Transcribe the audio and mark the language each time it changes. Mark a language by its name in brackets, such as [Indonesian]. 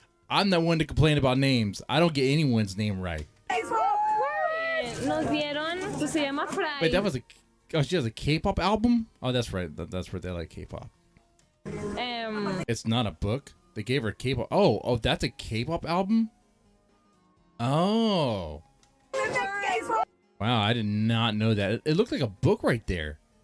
[English] I'm the one to complain about names. I don't get anyone's name right. [Spanish] Nos dieron, pues se llama Fry. [English] Wait, that was she has a K-pop album? Oh, that's right. That's where they like K-pop. It's not a book. They gave her K-pop. Oh, that's a K-pop album? Oh. Wow, I did not know that. It looked like a book right there.